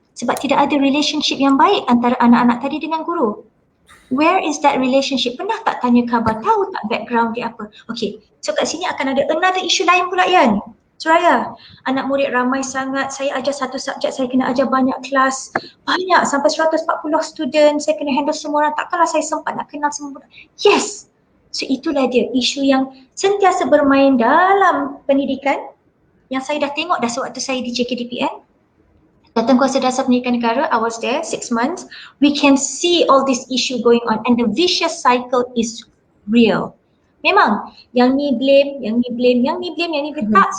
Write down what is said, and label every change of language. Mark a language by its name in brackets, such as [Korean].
[Malay] Sebab tidak ada relationship yang baik antara anak-anak tadi dengan guru. [English] Where is that relationship? [Malay] Pernah tak tanya khabar? Tahu tak background dia apa? Okay, so kat sini akan ada another issue lain pula, Yan. Suraya, anak murid ramai sangat, saya ajar satu subjek, saya kena ajar banyak kelas, banyak sampai 140 student, saya kena handle semua orang, takkanlah saya sempat nak kenal semua orang. Yes, so itulah dia isu yang sentiasa bermain dalam pendidikan yang saya dah tengok dah sewaktu saya di JKDPN. [English] Datang Kuasa Dasar Pendidikan Negara, I was there 6 months, we can see all this issue going on and the vicious cycle is real. [Malay] Memang yang ni blame, yang ni blame, yang ni blame, yang ni blame.